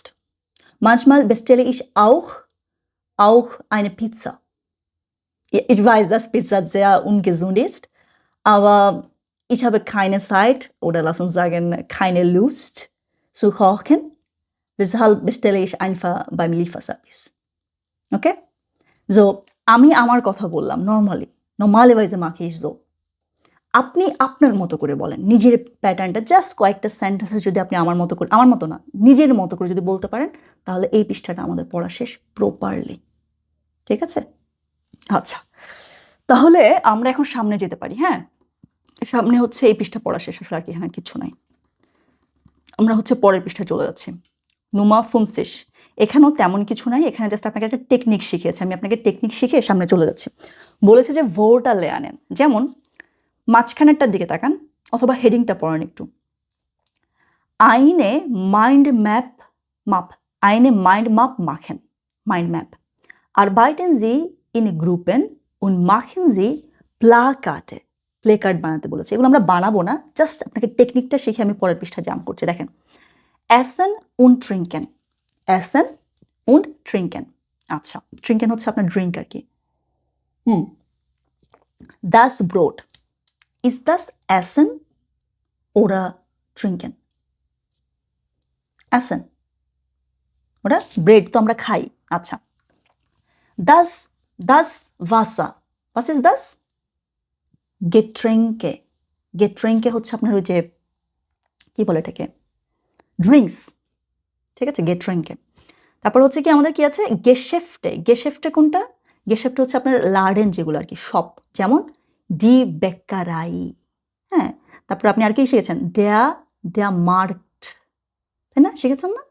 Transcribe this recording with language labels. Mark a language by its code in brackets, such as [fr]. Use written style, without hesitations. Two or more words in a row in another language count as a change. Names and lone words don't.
[de] Manchmal bestelle ich auch eine Pizza. Ich weiß, dass Pizza sehr ungesund ist, aber Ich habe keine Zeit oder lass uns sagen, keine Lust zu kochen. Deshalb bestelle ich einfach beim Lieferservice. Okay? So, [bn] আমি আমার কথা বললাম নরমালি। [de] Normalerweise mache ich so. [bn] আপনি আপনার মতো করে বলেন। নিজের প্যাটার্নটা জাস্ট কয়েকটা সেন্টেন্সে যদি আপনি আমার মতো করে, আমার মতো না, নিজের মতো করে যদি বলতে পারেন, তাহলে এই পৃষ্ঠাটা আমাদের পড়া শেষ প্রপারলি। ঠিক আছে? আচ্ছা। তাহলে আমরা এখন সামনে যেতে পারি, হ্যাঁ? সামনে হচ্ছে এই পৃষ্ঠা পড়া শেষ, আসলে আর কি এখানে কিচ্ছু নাই। আমরা হচ্ছে পরের পৃষ্ঠায় চলে যাচ্ছি। নুমা ফুমসিস। এখানেও তেমন কিছু নাই, এখানে জাস্ট আপনাকে একটা টেকনিক শিখিয়েছে। আমি আপনাকে টেকনিক শিখিয়ে সামনে চলে যাচ্ছি। বলেছে যে ভোরটা লে আনেন। যেমন মাঝখানেরটার দিকে তাকান অথবা হেডিংটা পড়েন একটু। [de] Eine Mind Map machen. Mind Map. Arbeiten Sie in Gruppen und machen Sie Plakate. [bn] প্লেকার্ড বানাতে বলেছে। এগুলো আমরা বানাবো না, জাস্ট আপনাকে টেকনিকটা শিখে আমি পরের পৃষ্ঠা জাম্প করছি। দেখেন, [de] Essen und Trinken. Essen und Trinken. [bn] আচ্ছা, ট্রিঙ্কেন হচ্ছে আপনার ড্রিঙ্ক আর কি। [de] Das Brot. Ist das Essen oder Trinken? Essen. [bn] ওটা ব্রেড তো আমরা খাই। আচ্ছা, [de] das Wasser. Was ist das? [bn] Getränke. Getränke হচ্ছে আপনার ওই যে কি বলে এটাকে, ড্রিঙ্কস। ঠিক আছে, Getränke। তারপর হচ্ছে কি আমাদের কি আছে, [de] Geschäfte. Geschäfte কোনটা? [bn] Geschäfte হচ্ছে আপনার লার্ডেন যেগুলো আর কি, শপ। যেমন [de] die Bäckerei। [bn] হ্যাঁ, তারপর আপনি আর কি শিখেছেন, [de] der Markt, [bn] তাই না? শিখেছেন না?